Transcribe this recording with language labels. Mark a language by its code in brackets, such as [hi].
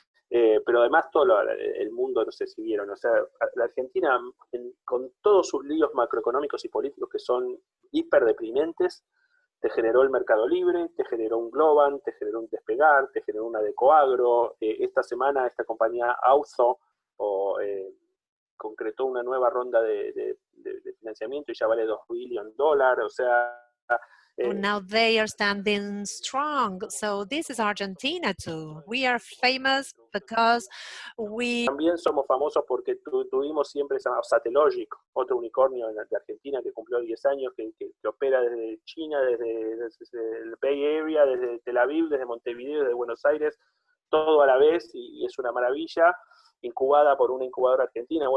[es] Pero además todo el mundo, no sé si vieron, o sea, la Argentina con todos sus líos macroeconómicos y políticos que son hiper deprimentes, te generó el Mercado Libre, te generó un Globan, te generó un Despegar, te generó una Decoagro. Esta semana esta compañía Auzo concretó una nueva ronda de financiamiento y ya vale $2 billion. O sea, [en] now they are standing strong. So this is Argentina too. We are famous because we... [es] También somos famosos porque tuvimos siempre Satellogic, otro unicornio de Argentina que cumplió 10 años, que opera desde China, desde el Bay Area, desde Tel Aviv, desde Montevideo, desde Buenos Aires, todo a la vez, y es una maravilla, incubada por una incubadora argentina.